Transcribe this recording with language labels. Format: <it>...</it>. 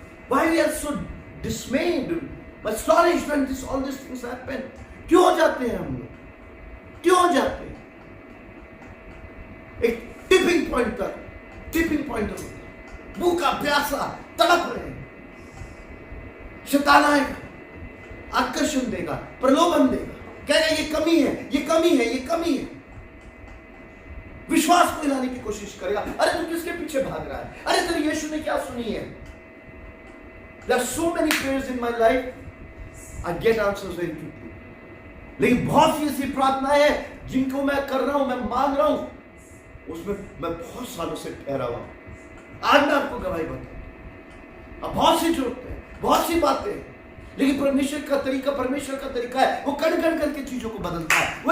<en>Why we are so dismayed, astonished when all these things happen?</en> <hi>क्यों हो जाते हैं हम लोग? क्यों हो जाते हैं? एक टिपिंग पॉइंट तक भूखा प्यासा तड़प रहे, शैतान आएगा, आकर्षण देगा, प्रलोभन देगा, कहेगा ये कमी है, विश्वास को हिलाने की कोशिश करेगा। अरे तू किसके पीछे भाग रहा है? अरे तेरे यीशु ने क्या सुनी है?</hi> <en>There are so many prayers in my life, I get answers very quickly.</en> <hi>लेकिन बहुत सी ऐसी प्रार्थनाएं हैं जिनको मैं कर रहा हूं, मैं मांग रहा हूं, उसमें मैं बहुत सालों से ठहरा हुआ। आज मैं आपको गवाही बताऊं, अब बहुत सी जरूरतें हैं, बहुत सी बातें हैं, लेकिन परमेश्वर का तरीका है, वो कण करके चीजों को बदलता है।</hi>